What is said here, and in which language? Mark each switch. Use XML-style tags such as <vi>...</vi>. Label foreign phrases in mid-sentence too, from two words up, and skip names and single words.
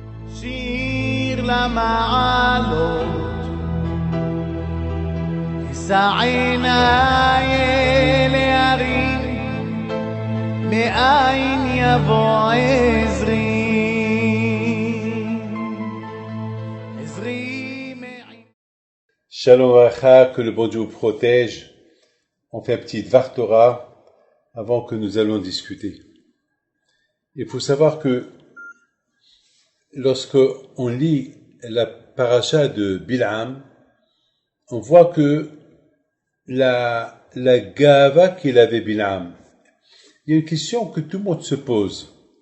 <he>שיר למעלות, אשא עיניי אל ההרים, מאין יבוא עזרי.</he> <fr>Shalom Racha, que le bon Dieu vous protège. On fait un petit</fr> <he>דבר תורה</he> <fr>avant que nous allons discuter. Il faut savoir que lorsque on lit la paracha de Bil'am, on voit que la gava qu'il avait Bil'am, il y a une question que tout le monde se pose.</fr>